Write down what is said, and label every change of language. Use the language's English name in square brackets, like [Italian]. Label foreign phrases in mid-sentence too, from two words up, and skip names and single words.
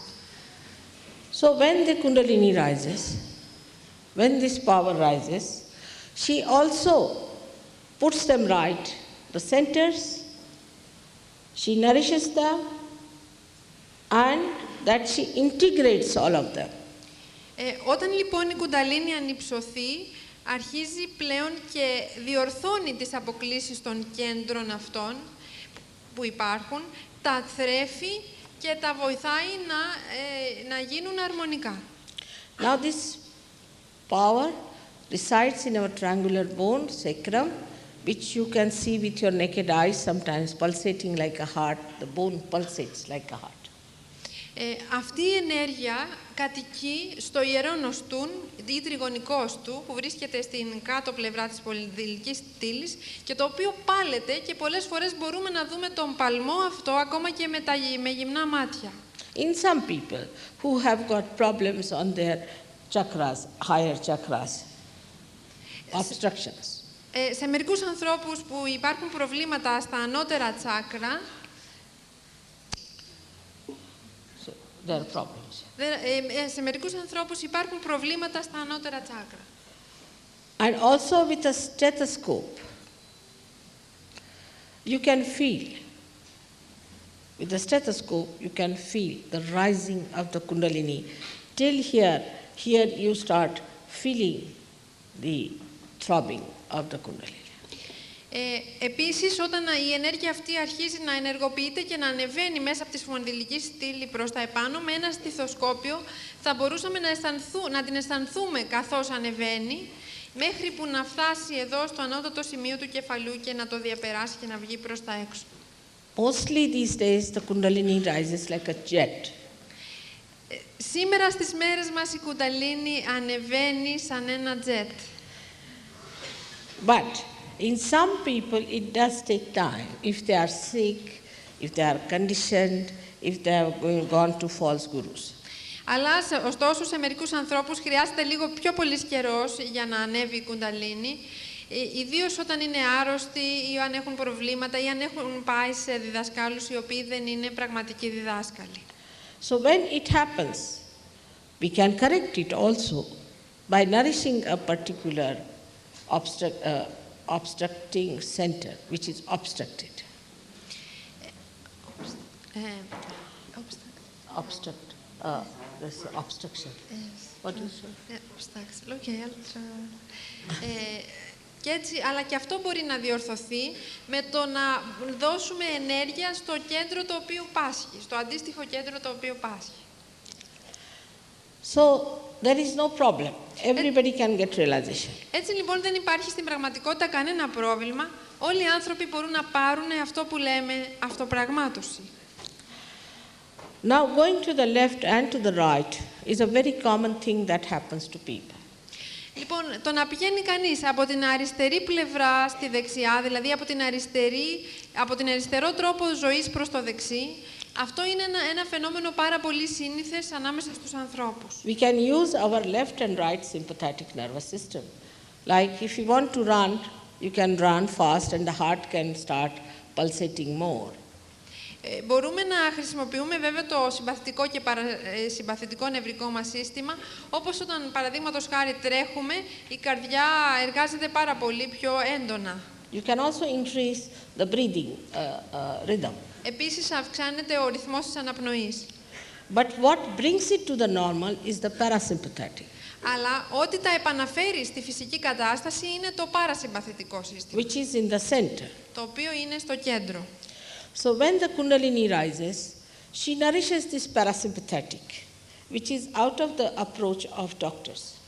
[English] So when the Kundalini rises, when this power rises, she also puts them right, the centers, she nourishes them, and that she integrates all of them. [Greek] Όταν λοιπόν η κουνταλίνη ανυψωθεί, αρχίζει πλέον και διορθώνει τις αποκλίσεις των κέντρων αυτών που υπάρχουν, τα θρέφει και τα βοηθάει να γίνουν αρμονικά. [English] Now this power resides in our triangular bone, sacrum, which you can see with your naked eyes, sometimes pulsating like a heart. The bone pulsates like a heart. [Greek] Αυτή η ενέργεια κατοικεί στο ιερό νοστούν ή τριγωνικό του, που βρίσκεται στην κάτω πλευρά της πολυδηλικής στήλης και το οποίο πάλεται και πολλές φορές μπορούμε να δούμε τον παλμό αυτό ακόμα και με γυμνά μάτια. [English] In some people who have got problems on their chakras, higher chakras, obstructions. [Greek] Σε μερικούς ανθρώπους που υπάρχουν προβλήματα στα ανώτερα τσάκρα, [English] So there are problems. [Greek] σε μερικούς ανθρώπους υπάρχουν προβλήματα στα ανώτερα τσάκρα. [English] And also with a stethoscope, you can feel. With the stethoscope, you can feel the rising of the Kundalini. Till here you start feeling the throbbing of the Kundalini. [Greek] Επίσης, όταν η ενέργεια αυτή αρχίζει να ενεργοποιείται και να ανεβαίνει μέσα από τη σφονδυλική στήλη προς τα επάνω, με ένα στιθοσκόπιο θα μπορούσαμε να την αισθανθούμε καθώς ανεβαίνει, μέχρι που να φτάσει εδώ στο ανώτατο σημείο του κεφαλού και να το διαπεράσει και να βγει προς τα έξω. [English] Mostly these days the Kundalini rises like a jet. [Greek] Σήμερα στις μέρες μας η κουνταλίνη ανεβαίνει σαν ένα τζετ. [English] But in some people it does take time. If they are sick, if they are conditioned, if they have gone to false gurus. [Greek] Αλλά, ωστόσο, σε μερικούς ανθρώπους χρειάζεται λίγο πιο πολύς καιρός για να ανέβει η κουνταλίνη, ιδίως όταν είναι άρρωστοι ή αν έχουν προβλήματα ή αν έχουν πάει σε διδασκάλους οι οποίοι δεν είναι πραγματικοί διδάσκαλοι. [English] So when it happens, we can correct it also by nourishing a particular obstructing center, which is obstructed. This obstruction. What do you say? [Greek] Okay, και έτσι, αλλά και αυτό μπορεί να διορθωθεί με το να δώσουμε ενέργεια στο κέντρο το οποίο πάσχει, στο αντίστοιχο κέντρο το οποίο πάσχει. [English] So there is no problem. Everybody can get realization. [Greek] Έτσι λοιπόν δεν υπάρχει στην πραγματικότητα κανένα πρόβλημα. Όλοι οι άνθρωποι μπορούν να πάρουν αυτό που λέμε αυτοπραγμάτωση. [English] Now going to the left and to the right is a very common thing that happens to people. [Greek] Λοιπόν, το να πηγαίνει κανείς από την αριστερή πλευρά στη δεξιά, δηλαδή από την αριστερό τρόπο ζωής προς το δεξί, αυτό είναι ένα φαινόμενο πάρα πολύ σύνηθες ανάμεσα στους ανθρώπους. [English] We can use our left and right sympathetic nervous system. Like if you want to run, you can run fast and the heart can start pulsating more. [Greek] Μπορούμε να χρησιμοποιούμε βέβαια το συμπαθητικό και παρασυμπαθητικό νευρικό μας σύστημα, όπως όταν παραδείγματος χάρη τρέχουμε, η καρδιά εργάζεται πάρα πολύ πιο έντονα. [English] You can also increase the breathing rhythm. [Greek] Επίσης αυξάνεται ο ρυθμός της αναπνοής. [English] But what brings it to the normal is the parasympathetic. [Greek] Αλλά ό,τι τα επαναφέρει στη φυσική κατάσταση είναι το παρασυμπαθητικό σύστημα, Which is in the center. το οποίο είναι στο κέντρο. [English] So when the Kundalini rises, she nourishes this parasympathetic, which is out of the approach of doctors.